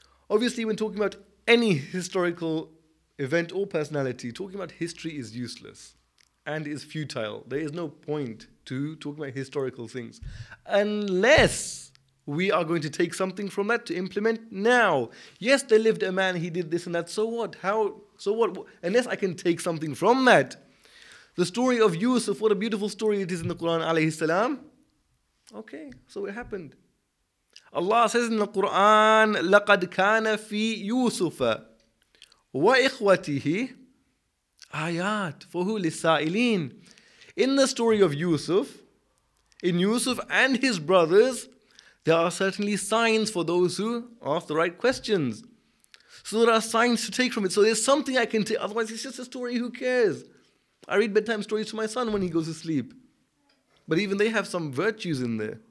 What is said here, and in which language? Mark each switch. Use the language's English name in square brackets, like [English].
[English] Obviously, when talking about any historical event or personality, talking about history is useless and is futile. There is no point to talking about historical things unless we are going to take something from that to implement now. Yes, there lived a man, he did this and that. So what? So what? Unless I can take something from that. The story of Yusuf, what a beautiful story it is in the Quran, alayhi salam. Okay, so it happened. Allah says in the Quran, [Arabic] لَقَدْ كَانَ فِي يُوسُفَ وَإِخْوَتِهِ آيَاتٍ فَهُوَ لِلسَّائِلِينَ. [English] In the story of Yusuf, in Yusuf and his brothers, there are certainly signs for those who ask the right questions. So there are signs to take from it. So there's something I can take. Otherwise, it's just a story. Who cares? I read bedtime stories to my son when he goes to sleep. But even they have some virtues in there.